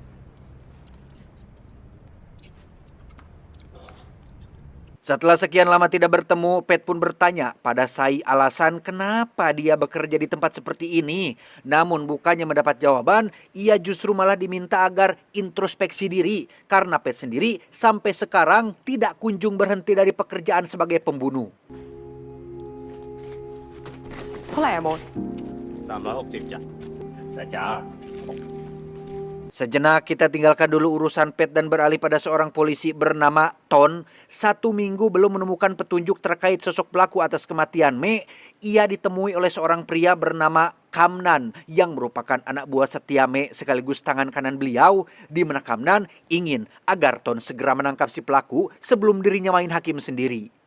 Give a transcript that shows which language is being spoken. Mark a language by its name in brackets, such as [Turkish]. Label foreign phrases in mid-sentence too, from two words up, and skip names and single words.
[Indonesian] Setelah sekian lama tidak bertemu, Pat pun bertanya pada Sai alasan kenapa dia bekerja di tempat seperti ini. Namun bukannya mendapat jawaban, ia justru malah diminta agar introspeksi diri karena Pat sendiri sampai sekarang tidak kunjung berhenti dari pekerjaan sebagai pembunuh. [Thai] เท่าไหร่อะโบ๊ท 360 จ้ะแต่จ้า [Indonesian] Sejenak kita tinggalkan dulu urusan Pat dan beralih pada seorang polisi bernama Ton. 1 minggu belum menemukan petunjuk terkait sosok pelaku atas kematian Me, ia ditemui oleh seorang pria bernama Kamnan yang merupakan anak buah setia Me sekaligus tangan kanan beliau, di mana Kamnan ingin agar Ton segera menangkap si pelaku sebelum dirinya main hakim sendiri.